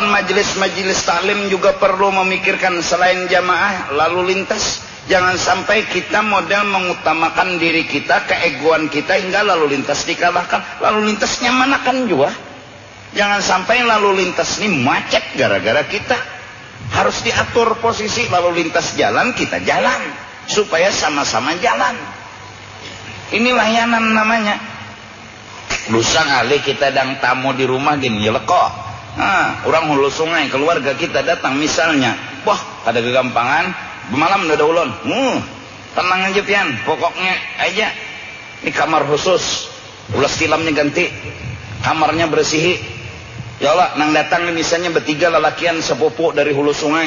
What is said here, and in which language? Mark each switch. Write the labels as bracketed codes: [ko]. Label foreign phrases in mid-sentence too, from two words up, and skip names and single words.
[id] majelis-majelis taklim juga perlu memikirkan selain jamaah lalu lintas jangan sampai kita model mengutamakan diri kita keegoan kita hingga lalu lintas dikalahkan lalu lintas nyamanakan juga jangan sampai lalu lintas ini macet gara-gara kita harus diatur posisi lalu lintas jalan kita jalan supaya sama-sama jalan. Ini layanan namanya. [bjn] Lusa kali kita dang tamu di rumah gini ya leko. Nah, orang hulu sungai keluarga kita datang misalnya, wah ada kegampangan, malam udah ulun. Tenang aja pian, pokoknya aja. Ini kamar khusus, ulas tilamnya ganti, kamarnya bersihi. Ya Allah, nang datang misalnya bertiga lelakian sepupu dari hulu sungai.